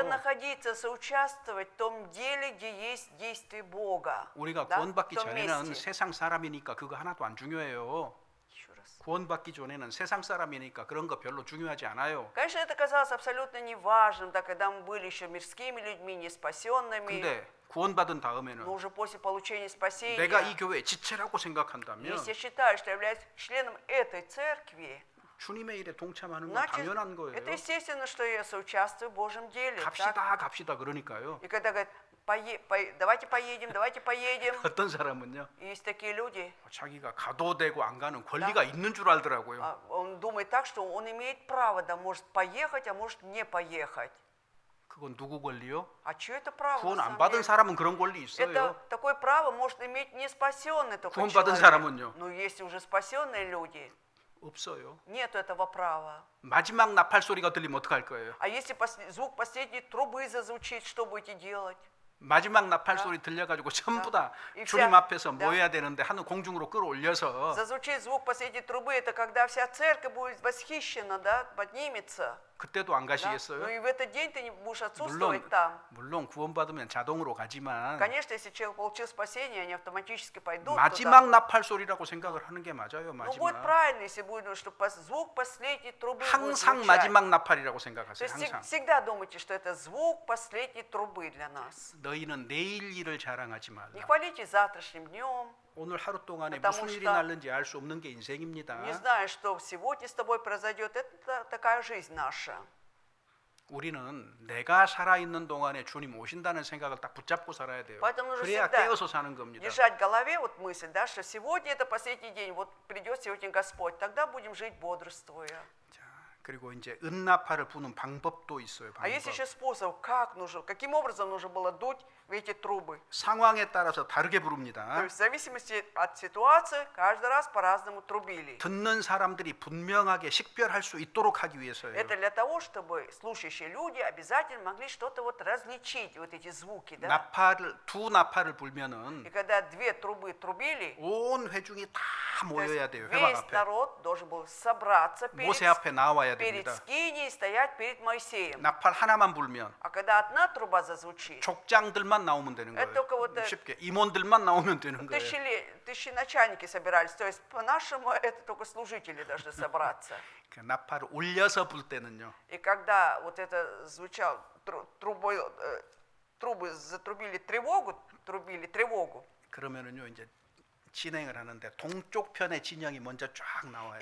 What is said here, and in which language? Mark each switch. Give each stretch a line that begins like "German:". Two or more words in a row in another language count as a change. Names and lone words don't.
Russian: находиться, соучаствовать в том деле, где есть действие Бога.
Korean: 우리가
Russian: да,
Korean: 구원받기
Russian: в том
Korean: 전에는
Russian: месте.
Korean: 세상 사람이니까 그거 하나도 안 중요해요.
Russian: Еще раз.
Korean: 구원받기 전에는 세상 사람이니까 그런 거 별로 중요하지 않아요.
Russian: Конечно, это казалось абсолютно неважным, да, когда мы были еще мирскими людьми, не спасенными,
Korean: 근데 구원받은 다음에는
Russian: но уже после получения спасения,
Korean: 내가 이 교회의 지체라고 생각한다면
Russian: если я считаю, что я являюсь членом этой церкви,
Korean: 주님의 일에 동참하는 건
Russian: значит,
Korean: 당연한 거예요.
Russian: это естественно, что я соучаствую в Божьем деле. так?
Korean: 갑시다 그러니까요.
Russian: И когда говорят, давайте поедем,
Korean: 어떤 사람은요.
Russian: есть такие люди,
Korean: 자기가 가도 되고 안 가는 권리가 있는 줄 알더라고요.
Russian: он думает так, что он имеет право, да, может поехать, а может не поехать.
Korean: 그건 누구 권리요?
Russian: А что это право?
Korean: 구원
Russian: на
Korean: 안
Russian: самом
Korean: 받은
Russian: деле?
Korean: 사람은 그런 권리 있어요.
Russian: Это такое право может иметь не спасенный только
Korean: 구원 받은
Russian: человек.
Korean: 사람은요?
Russian: Но есть уже спасенные люди,
Korean: 없어요.
Russian: нет этого права.
Korean: 마지막 나팔 소리가 들리면 어떡할 거예요?
Russian: А если звук последней трубы зазвучит, что будете делать?
Korean: 마지막 나팔 소리 들려가지고 전부 다 이 주님
Russian: вся-
Korean: 앞에서
Russian: да.
Korean: 모여야 되는데 하늘 공중으로 끌어올려서
Russian: Зазвучит звук последней трубы, это когда вся церковь будет восхищена, да, поднимется.
Korean: 그때도 안
Russian: Да?
Korean: 가시겠어요?
Russian: Ну и в этот день ты не будешь отсутствовать
Korean: 물론
Russian: там.
Korean: 물론 구원받으면 자동으로 가지만
Russian: Конечно, если человек получил спасение, они автоматически пойдут
Korean: 마지막
Russian: туда.
Korean: 나팔 소리라고 생각을 하는 게 맞아요.
Russian: Но будет
Korean: 마지막.
Russian: правильно, если будет, что звук последней трубы будет
Korean: 항상
Russian: звучать.
Korean: 마지막 나팔이라고
Russian: То
Korean: 생각하세요.
Russian: есть
Korean: 항상.
Russian: всегда думайте, что это звук последней трубы для нас.
Korean: 너희는 내일 일을 자랑하지 말라.
Russian: Не хвалите завтрашним днем,
Korean: 오늘 하루 동안에
Russian: потому
Korean: 무슨 일이
Russian: что-
Korean: 날는지 알 수 없는 게 인생입니다.
Russian: не зная, что сегодня с тобой произойдет. Это такая жизнь наша.
Korean: 우리는 내가 살아있는 동안에 주님 오신다는 생각을 딱 붙잡고 살아야 돼요.
Russian: Поэтому нужно
Korean: 그래야
Russian: всегда
Korean: 깨어서 사는 겁니다.
Russian: держать в голове вот мысль, да, что сегодня это последний день, вот придет сегодня Господь, тогда будем жить бодрствуя.
Korean: 자, 그리고 이제 은나팔을 부는 방법도 있어요.
Russian: А есть
Korean: 방법.
Russian: еще способ, как нужно, каким образом нужно было дуть в эти трубы.
Korean: 상황에 따라서 다르게
Russian: То
Korean: 부릅니다.
Russian: есть в зависимости от ситуации каждый раз по-разному трубили.
Korean: 듣는 사람들이 분명하게 식별할 수 있도록 하기 위해서예요.
Russian: Это для того, чтобы слушающие люди обязательно могли что-то вот различить, вот эти звуки, да?
Korean: 두 나팔을 불면은
Russian: И когда две трубы трубили,
Korean: 온 회중이 다
Russian: то
Korean: 모여야
Russian: есть
Korean: 돼요. 회막
Russian: весь
Korean: 앞에.
Russian: народ должен был собраться
Korean: 모세 앞에 나와야
Russian: перед
Korean: 됩니다.
Russian: скинией и стоять перед Моисеем.
Korean: 나팔 하나만 불면
Russian: А когда одна труба зазвучит,
Korean: 족장들만 나오면 되는
Russian: Это только
Korean: 거예요.
Russian: вот,
Korean: 쉽게 임원들만 나오면 되는 거예요.
Russian: тысячи начальники собирались. То есть по-нашему это только служители должны собраться.
Korean: 그 나팔을 올려서 불 때는요.
Russian: И когда вот это звучало, трубы затрубили тревогу,
Korean: 그러면은요 이제 진행을 하는데 동쪽 편의 진영이 먼저 쫙 나와야